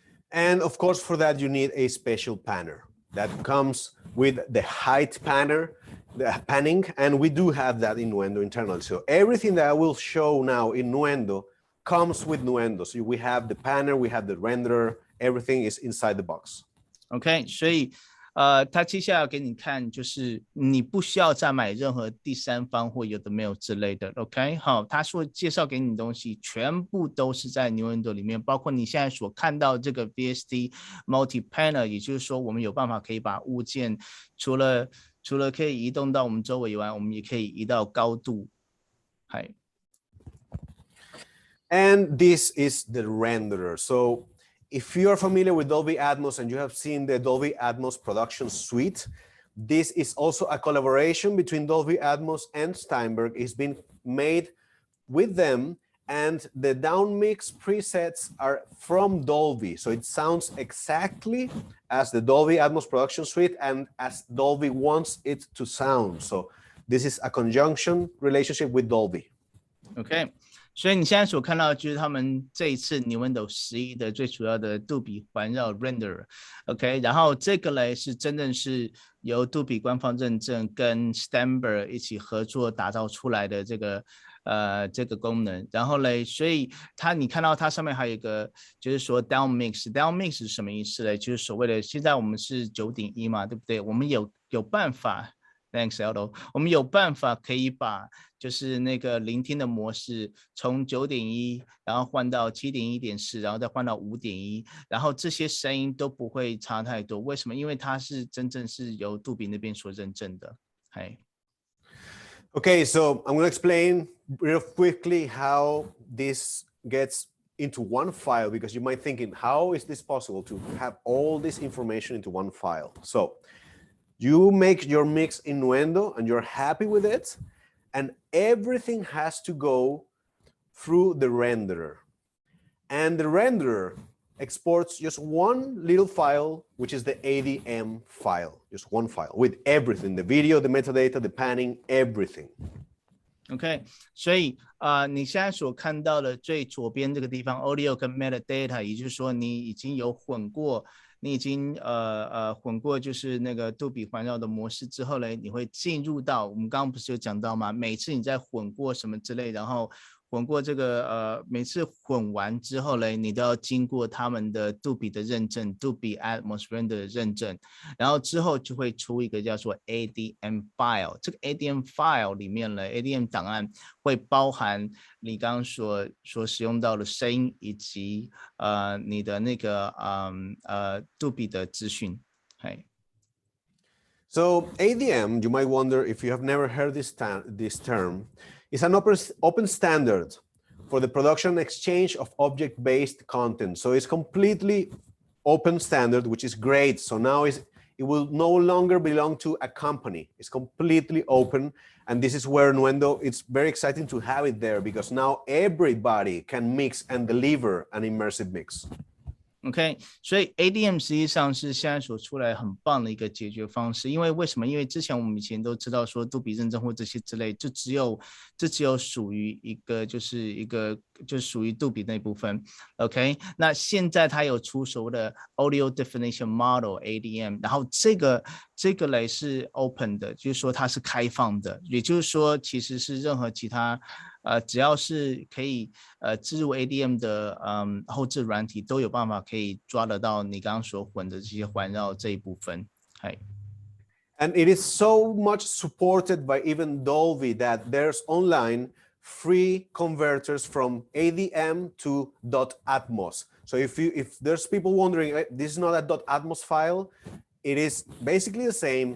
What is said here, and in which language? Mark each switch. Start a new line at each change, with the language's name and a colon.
English: And of course, for that, you need a special panner that comes with the height panner, the panning, and we do have that in Nuendo internal. So everything that I will show now in Nuendo comes with Nuendo. So we have the panner, we have the renderer, everything is inside the box.
Chinese: OK， 所以他接下来要给你看，就是你不需要再买任何第三方或有的没有之类的 ，OK？好，他说介绍给你的东西全部都是在 Nuendo 里面，包括你现在所看到这个 VST Multi Panel， 也就是说我们有办法可以把物件除了可以移动到我们周围以外，我们也可以移到高度。嗨。
English: And this is the renderer. So if you are familiar with Dolby Atmos and you have seen the Dolby Atmos production suite, this is also a collaboration between Dolby Atmos and Steinberg. It's been made with them, and the down mix presets are from Dolby. So it sounds exactly as the Dolby Atmos production suite and as Dolby wants it to sound. So this is a conjunction relationship with Dolby.
Chinese: OK。所以你现在所看到的就是他们这一次 Nuendo 11的最主要的杜比环绕 render，OK， 然后这个嘞是真正是由杜比官方认证跟 Steinberg 一起合作打造出来的这个功能，然后嘞，所以你看到它上面还有一个就是说 down mix 是什么意思嘞？就是所谓的现在我们是9.1嘛，对不对？我们有办法。
English: Thanks, Aldo。
Chinese: 我们有办法可以把就是那个聆听的模式从9.1，然后换到7.1.4，然后再换到5.1，然后这些声音都不会差太多。为什么？因为它是真正是由杜比那边所认证的。
English: Okay, so I'm going to explain real quickly how this gets into one file, because you might be thinking, how is this possible to have all this information into one file? So you make your mix in Nuendo and you're happy with it, and everything has to go through the renderer. And the renderer exports just one little file, which is the ADM file, just one file with everything, the video, the metadata, the panning, everything.
Chinese: OK， 所以你现在所看到的最左边这个地方 audio 跟 metadata， 也就是说你已经有混过。你已经混过就是那个杜比环绕的模式之后呢，你会进入到我们刚刚不是有讲到吗？每次你在混过什么之类，然后混过这个每次混完之后呢，你都要经过他们的杜比的认证，杜比 Atmos Render 的认证，然后之后就会出一个叫做 ADM File。这个 ADM File 里面呢 ，ADM 档案会包含你刚刚所使用到的声音以及你的那个杜比的资讯。
English: So ADM, you might wonder if you have never heard this term, is an open standard for the production and exchange of object-based content. So it's completely open standard, which is great. So now it will no longer belong to a company. It's completely open. And this is where Nuendo, it's very exciting to have it there, because now everybody can mix and deliver an immersive mix.
Chinese: OK， 所以 ADM 实际上是现在所出来很棒的一个解决方式。因为为什么？因为之前我们以前都知道说杜比认证或这些之类，这只有属于一个就属于杜比那部分。 OK， 那现在它有出所谓的 Audio Definition Model ADM， 然后这个嘞是 open 的，就是说它是开放的，也就是说其实是任何其他只要是可以置入 ADM 的后置软体都有办法可以抓得到你刚刚所混的这些环绕这一部分。
English: And it is so much supported by even Dolby that there's online free converters from ADM to .atmos. So if there's people wondering, this is not a .atmos file, it is basically the same.